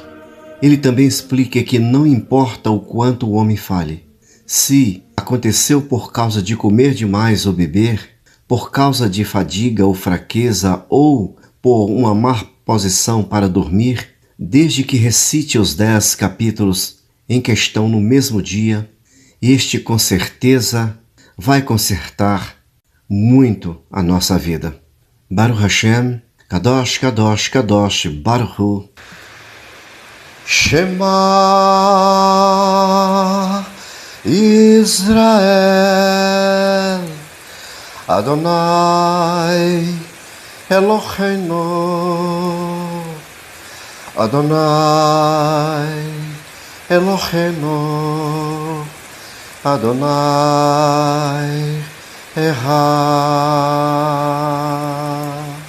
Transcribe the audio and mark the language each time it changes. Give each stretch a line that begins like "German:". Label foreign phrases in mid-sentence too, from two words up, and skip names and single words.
Portuguese: Ele também explica que não importa o quanto o homem fale, se aconteceu por causa de comer demais ou beber, por causa de fadiga ou fraqueza, ou por uma má posição para dormir, desde que recite os 10 capítulos em questão no mesmo dia, este com certeza vai consertar muito a nossa vida.
Hebrew: ברוך השם קדוש קדוש קדוש ברוך הוא. שמע ישראל אדני אלהינו אדני אלהינו אדני אחד.